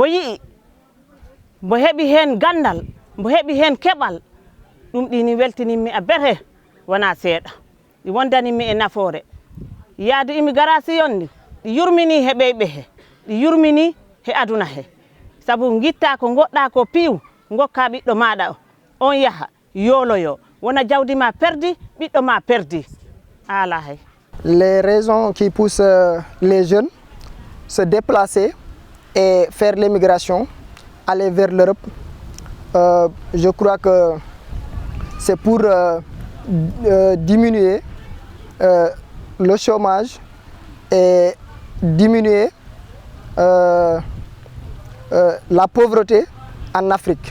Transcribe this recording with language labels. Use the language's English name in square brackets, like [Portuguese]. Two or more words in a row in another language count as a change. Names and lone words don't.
[Fula] yii mbo heɓi hen gandal mbo heɓi hen keɓal ɗum ɗini weltininmi a bete wona seeɗa ɗi wondanimi e nafoore yaade immigration ndi ɗi yurmini he ɓeyɓe he ɗi yurmini he aduna he sabu gitta ko goɗɗa ko piiw gokka ɓiɗɗo maɗa on yaha yoloyo wona jawdi ma perdi ɓiɗɗo ma perdi ala hay. [French] Les raisons qui poussent les jeunes se déplacer et faire l'émigration, aller vers l'Europe, je crois que c'est pour diminuer le chômage et diminuer la pauvreté en Afrique.